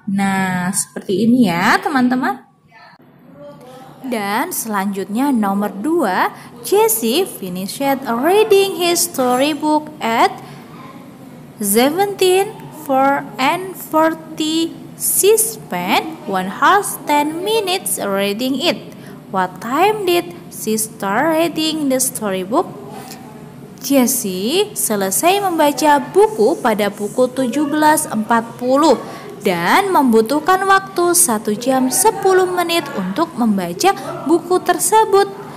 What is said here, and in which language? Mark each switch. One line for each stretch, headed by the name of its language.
Indonesian: Nah, seperti ini ya teman-teman. Dan selanjutnya nomor 2,
English: Jesse finished reading his storybook at 17:40. She spent 110 minutes reading it. What time did she start reading the storybook?
Indonesian: Jessie selesai membaca buku pada pukul 17.40 dan membutuhkan waktu 1 jam 10 menit untuk membaca buku tersebut.